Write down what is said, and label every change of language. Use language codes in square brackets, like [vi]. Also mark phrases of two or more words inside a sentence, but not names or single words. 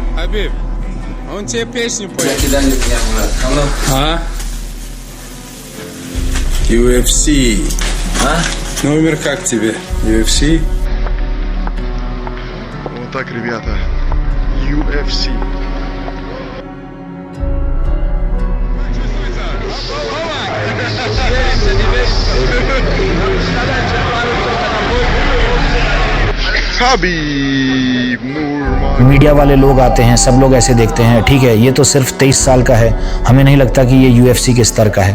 [ru] Хабиб, он тебе песню поет. А? UFC. А? Номер как тебе? UFC? Вот так, ребята. UFC. [hi] मीडिया वाले लोग आते हैं, सब लोग ऐसे देखते हैं, ठीक है ये तो सिर्फ 23 साल का है, हमें नहीं लगता कि ये यूएफसी के स्तर का है।